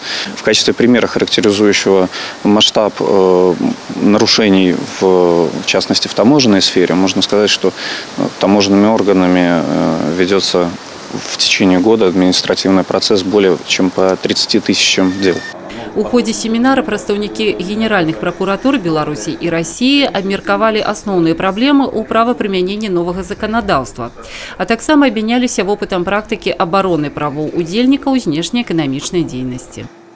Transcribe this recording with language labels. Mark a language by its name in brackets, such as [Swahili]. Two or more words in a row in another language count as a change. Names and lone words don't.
[Russian] В качестве примера, характеризующего масштаб нарушений, в частности в таможенной сфере, можно сказать, что таможенными органами ведется в течение года административный процесс более чем по 30 тысячам дел. [Belarusian] У ходе семинара прадстаўнікі генеральных прокуратур Беларуси и России абмеркавалі асноўныя праблемы ў правапрымяненні новага заканадаўства, а таксама абмяняліся вопытам практыкі абароны правоў удзельнікаў знешнеэканамічнай дзейнасці.